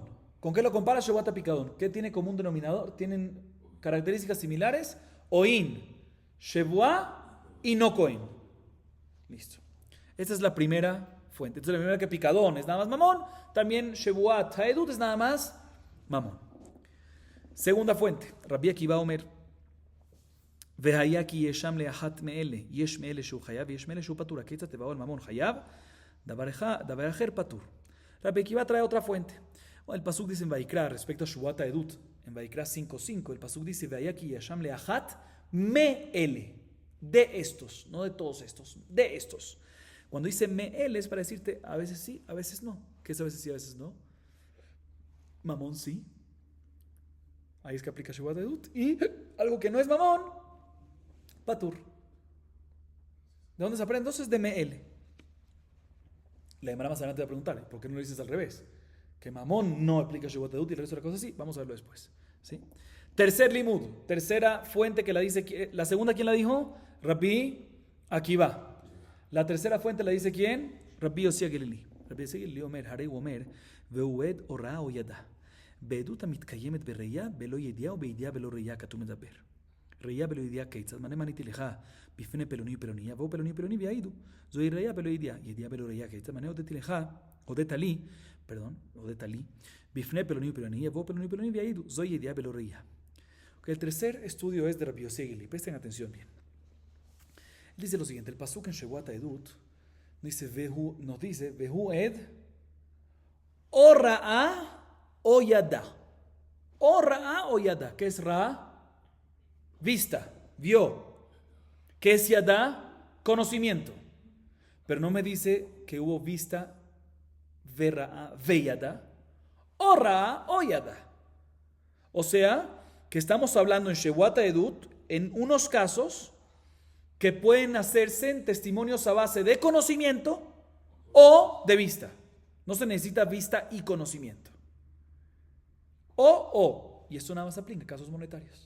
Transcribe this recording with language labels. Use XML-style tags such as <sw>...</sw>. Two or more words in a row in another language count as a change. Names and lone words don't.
<es>¿Con qué lo compara Shebuat HaPikadon? ¿Qué tiene común denominador? ¿Tienen características similares? Oin, Shebuá y no Cohen. Listo. Esta es la primera fuente. Entonces la primera que Pikadon es nada más mamón, también Shebuat Haedut es nada más mamón. Segunda fuente,</es> <he>רבי עקיבא אומר, והיה כי ישם לאחת מאלה, יש מאלה שהוא חייב ויש מאלה שהוא פטור. הכיצד תבואו על ממון חייב, דבר אחר פטור.</he> <es>Rabbi Akiva trae otra fuente. El pasuk dice en Vaikra, respecto a Shubat Edut, en Vaikra 5:5, el pasuk dice,</es> <he>והיה כי ישם לאחת מאלה,</he> <es>de estos, no de todos estos, de estos. Cuando dice me'el es para decirte, a veces sí, a veces no. ¿Qué es a veces sí, a veces no? Mamón sí. Ahí es que aplica Shubat Edut. Y algo que no es mamón, patur. ¿De dónde se aprende? Entonces de me'el. La Gemara más adelante va a preguntar, ¿por qué no lo dices al revés? Que mamón no aplica Shubat Edut y el resto de las cosas sí. Vamos a verlo después. ¿Sí? Tercer limud, tercera fuente que la dice, la segunda, ¿quién la dijo? Rabbi Akiva. La tercera fuente la dice ¿quién? Rabbi Yossi Agelili.</es> <he>רבי יוסי הגלילי אומר, הרי אומר, והוא עד או ראה או ידע. בעדות המתקיימת בראייה, בלא ידיעה ובידיעה בלא ראייה כתוב מדבר. ראייה בלא ידיעה כיצד? מנה מניתי לך בפני פלוני ופלוני, יבואו פלוני ופלוני ויעידו. זוהי ראייה בלא ידיעה, ידיעה בלא ראייה כיצד? מנה הודית לי, בפני פלוני ופלוני, יבואו פלוני ופלוני ויעידו. זוהי ידיעה בלא ראייה.</he> <es>El tercer estudio es de Rabbi Yossi Agelili. Presten atención bien. Él dice lo siguiente, el pasuk en Shubat Edut nos dice,</es> <he>והוא עד או ראה או ידע. או ראה או ידע.</he> <es>¿Qué es ra'a? Vista, vio. ¿Qué es yada? Conocimiento. Pero no me dice que hubo vista,</es> <he>וראה, וידע. או ראה או ידע.</he> <es>O sea, que estamos hablando en Shubat Edut en unos casos que pueden hacerse en testimonios a base de conocimiento o de vista. No se necesita vista y conocimiento. Y esto nada más aplica en casos monetarios.</es>